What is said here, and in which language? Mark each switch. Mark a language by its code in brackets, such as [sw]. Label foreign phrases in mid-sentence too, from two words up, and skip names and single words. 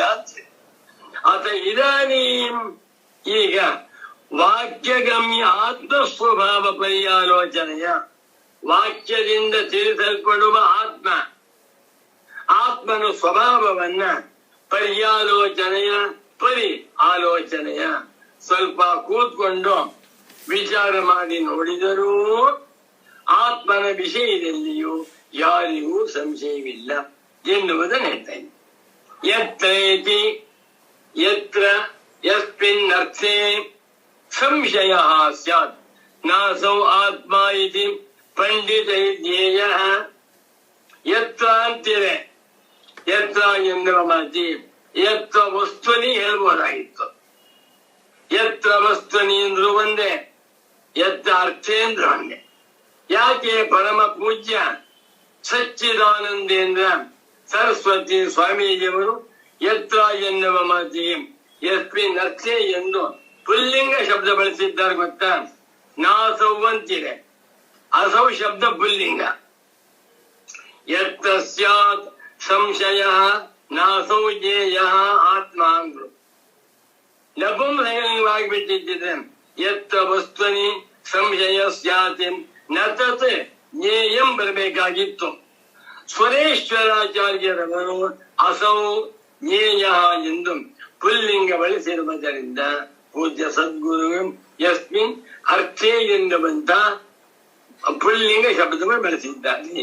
[sa] ಅತ ಇದಾನೀಂ [kn] ಈಗ ವಾಕ್ಯಗಮ್ಯ ಆತ್ಮ ಸ್ವಭಾವ ಪರ್ಯಾಲೋಚನೆಯ ವಾಕ್ಯದಿಂದ ತಿಳಿಸಲ್ಪಡುವ ಆತ್ಮನ ಸ್ವಭಾವವನ್ನ ಪರ್ಯಾಲೋಚನೆಯ ಆಲೋಚನೆಯ ಸ್ವಲ್ಪ ಕೂತ್ಕೊಂಡು ವಿಚಾರ ಮಾಡಿ ನೋಡಿದರೂ ಆತ್ಮನ ವಿಷಯದಲ್ಲಿಯೂ ಯಾರಿಗೂ ಸಂಶಯವಿಲ್ಲ ಎನ್ನುವುದನ್ನು ಹೇಳ್ತೇನೆ. [sa] ಯತ್ರೇತಿ ಯತ್ರ ಯಸ್ಮಿನ್ನರ್ಥೇ ಸಂಶಯ ಸ್ಯಾತ್ ನಾಸೌ ಆತ್ಮ ಇತಿ ಪಂಡಿತೈ ಜ್ಞೇಯಃ. [kn] ಯತ್ರ ಅಂತಿದೆ, ಯತ್ರ ಎನ್ನುವ ಮಾತಿ [sa] ಯತ್ರ ವಸ್ತುನಿ [kn] ಹೇಳ್ಬೋದಾಗಿತ್ತು. [sa] ಯತ್ರ ವಸ್ತುನಿ [kn] ಅಂದ್ರು ಒಂದೇ, ಯತ್ರ ಅರ್ಥೇಂದ್ರ ಒಂದೇ. ಯಾಕೆ ಪರಮ ಪೂಜ್ಯ ಸಚ್ಚಿದಾನಂದೇಂದ್ರ ಸರಸ್ವತಿ ಸ್ವಾಮೀಜಿಯವರು ಯತ್ರ ಎನ್ನುವ ಮಾತಿ [sa] ಯಸ್ಮಿನ್ ಅರ್ಥೆ [kn] ಎಂದು ಪುಲ್ಲಿಂಗ ಶಬ್ದ ಬಳಸಿದ್ದಾರೆ ಗೊತ್ತಾ? ನಾಸೌ ಅಂತಿದೆ, ಅಸೌ ಶಬ್ದ ಪುಲ್ಲಿಂಗ. [sa] ಯತ್ರ ಸ್ಯಾತ್ ಸಂಶಯ ನಾಸೌ ಜ್ಞೇಯ ಆತ್ಮ ಅಂದ್ರು. [kn] ನಪುಂಸಕಲಿಂಗವಾಗಿಬಿಟ್ಟಿದ್ದಿದೆ. [sa] ಯತ್ರ ವಸ್ತುನಿ ಸಂಶಯ ಸ್ಯಾತಿ ನ ತತ್ ಜ್ಞೇಯಂ ಬರಬೇಕಾಗಿತ್ತು. [kn] ಸ್ವರೇಶ್ವರಾಚಾರ್ಯರವರು [sa] ಅಸೌ ಜ್ಞೇಯ [kn] ಎಂದು ಪುಲ್ಲಿಂಗ ಬಳಸಿರುವುದರಿಂದ ಪೂಜ್ಯ ಸದ್ಗುರು [sa] ಯಸ್ಮಿನ್ ಅರ್ಥೇ [kn] ಎನ್ನುವಂತ ಪುಲ್ಲಿಂಗ ಶಬ್ದವನ್ನು ಬಳಸಿದ್ದಾರೆ.